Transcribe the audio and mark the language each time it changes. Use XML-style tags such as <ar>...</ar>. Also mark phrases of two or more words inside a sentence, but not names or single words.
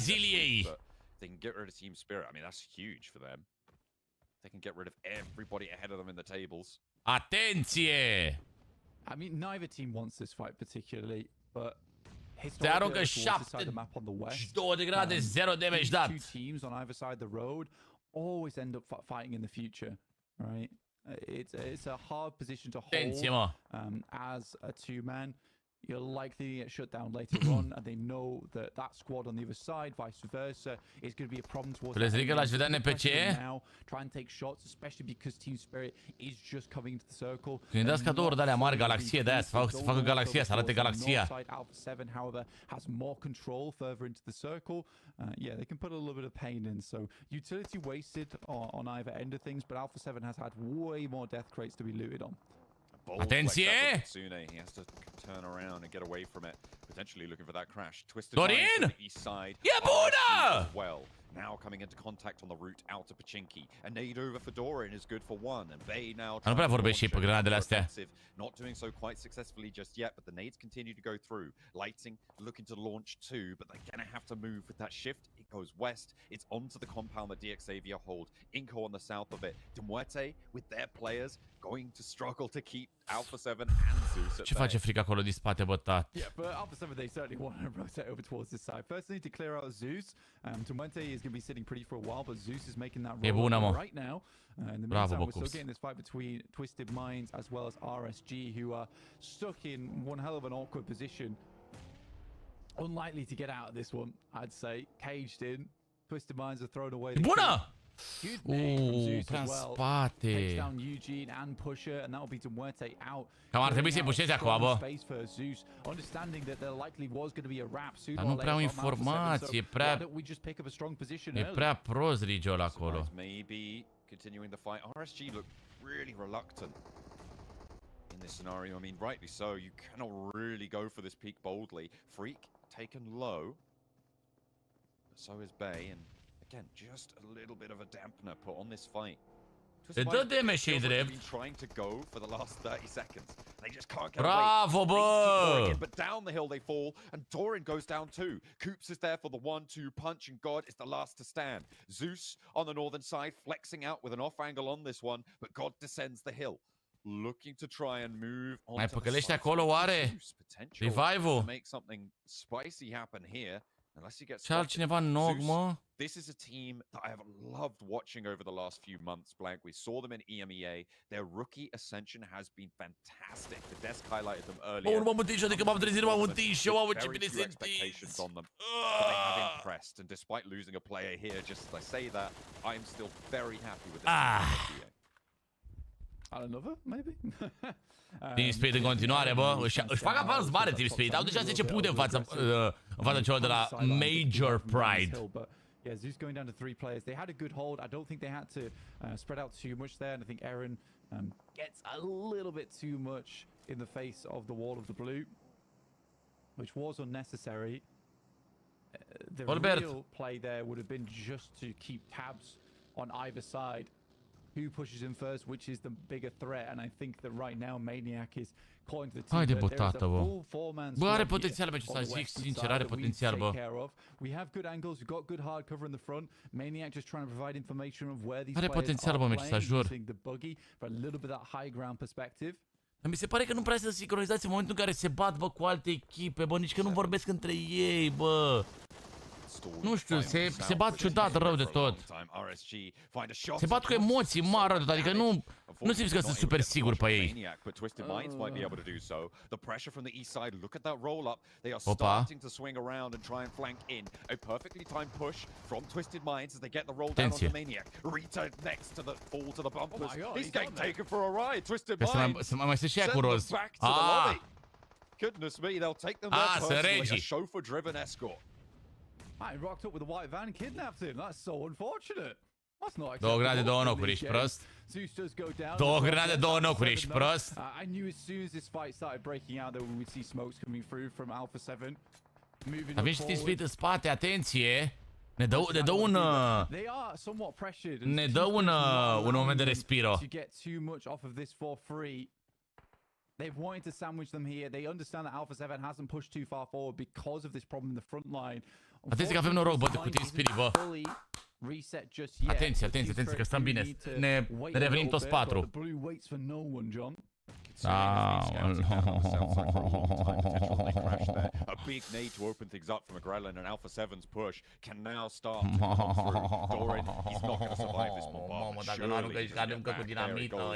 <en>They can get rid of Team Spirit. I mean, that's huge for them. they can get rid of everybody ahead of them in the tables.</en> <ro>Atenție!</ro> <en>I mean, neither team wants this fight particularly, but</en> <ro>se aruncă 72 de grade, 0 damage dat.</ro> <en>Two teams on either side of the road always end up fighting in the future, right? It's a hard position to hold as a two-man. You're likely to get shut down later on, and they know that that squad on the other side, vice versa, is going to be a problem towards now. Try and take shots, especially because team spirit is just coming into the circle.</en> <ro>Când dați cadouri de alea mari, galaxie de aia, să facă galaxia, să arate galaxia.</ro> <en>Alpha 7, however, has more control further into the circle. Yeah, they can put a little bit of pain in. So utility wasted on either end of things, but Alpha 7 has had way more death crates to be looted on.</en> <ro>Atenție!</ro> <en>He has to turn around and get away from it, potentially looking for that crash. Twisted Dorin! on the east side.</en> <ro>E bună!</ro> <en>Well, now coming into contact on the route out to Pachinki. A nade over for Dorin is good for one, and Bay now.</en> <ro>Nu prea vorbești și pe grenadele astea.</ro> <en>Not doing so quite successfully just yet, but the nades continue to go through. Lighting, looking to launch two, but they're gonna have to move with that shift. It goes west. It's onto the compound that DXAVR hold. Inco on the south of it. Demuerte with their players going to struggle to keep Alpha 7 and Zeus at</en> <ro>Ce face frică acolo din spate, bătat?</ro> <en>Yeah, but Alpha 7, they certainly want to rotate over towards this side. First, they need to clear out Zeus. Demuerte is going to be sitting pretty for a while, but Zeus is making that roll right now. In the meantime, we're still getting this fight between Twisted Minds as well as RSG, who are stuck in one hell of an awkward position. Unlikely to get out of this one, I'd say. Caged in. Twisted Minds are thrown away.</en> <ro>Bună! Prea în spate.</ro> <en>Down Eugene and Pusher, and that will be Demuerte out.</en> <ro>Cam ar trebui să-i pușezi acum, bă. Dar nu prea o informație, e prea prost Rigel acolo.</ro> <en>Continuing the fight, RSG look really reluctant in this scenario. I mean, rightly so. You cannot really go for this peak boldly. Freak taken low, but so is Bay, and again, just a little bit of a dampener put on this fight.</en> <ro>Le dă damage și drept.</ro> <en>Trying to go for the last 30 seconds. They just can't get</en> <ro>Bravo, bă!</ro> <en>But down the hill they fall, and Dorin goes down too. Coops is there for the 1-2 punch, and God is the last to stand. Zeus on the northern side, flexing out with an off angle on this one, but God descends the hill. Looking to try and move on.</en> <ro>Mai păcălește acolo, oare? Revive-ul?</ro> <en>Make something spicy happen here. Unless he gets</en> <ro>ce altcineva nog, mă?</ro> <en>This is a team that I have loved watching over the last few months, Blank. We saw them in EMEA. Their rookie ascension has been fantastic. The desk highlighted them earlier.</en> <ro>Nu m-am întins eu, adică m-am trezit, m-am întins eu, mamă, ce bine sunt.</ro> <en>On them, but they have impressed, and despite losing a player here, just as I say that, I am still very happy with this team. Another, maybe?</en> <ro>Team Spirit în continuare, bă. Își fac avans mare Team Spirit. Au deja 10 puncte în fața celor de la Major Pride.</ro> <en>Yeah, Zeus going down to 3 players. They had a good hold. I don't think they had to spread out too much there. And I think Eren gets a little bit too much in the face of the wall of the blue, which was unnecessary. The real play there would have been just to keep tabs on either side. Who pushes him first, which is the bigger threat, and I think that right now Maniac is calling to the team.</en> <ro>Haide, bă, tată, bă. Bă, are potențial, bă, ce să zic sincer, are potențial, bă.</ro> <en>We have good angles, we've got good hard cover in the front. Maniac just trying to provide information of where these are</en> <ro>potențial, bă, ce să jur.</ro> <en>The buggy for a little bit that high ground perspective.</en> <ro>Dar mi se pare că nu prea sunt sincronizați în momentul în care se bat, bă, cu alte echipe, bă, nici că nu vorbesc între ei, bă. Nu știu, se bat ciudat rău de tot. Se bat cu emoții mari rău de tot, adică nu simți că sunt super sigur pe ei. Opa. Atenție. Mai sunt și ea cu roz. Sunt regii.</ro> <en>I rocked up with a white van, kidnapped him. That's so unfortunate. That's not</en> <ro>două grenade, două nocuri, ești prost. Două grenade, două nocuri, ești prost.</ro> <en>I knew as soon as this fight started breaking out that we would see smokes coming through from Alpha 7.</en> <ro>Avem și Team Spirit în spate, atenție. Ne dă un moment de respiro.</ro> <en>They've wanted to sandwich them here. They understand that Alpha 7 hasn't pushed too far forward because of this problem in the front line.</en> <ro>Atenție că avem noroc, bă, cu Team Spirit, bă.</ro> <en>reset just yet.</en> <ro>Atenție, atenție, atenție că stăm bine. Ne revenim toți 4.</ro> <en>The blue waits for no one, John. A big need to open things up from Agrellan, and Alpha 7's push can now start to come through. Dorin, he's not going to survive this bombardment. Surely he's going to get back. There it goes.</en>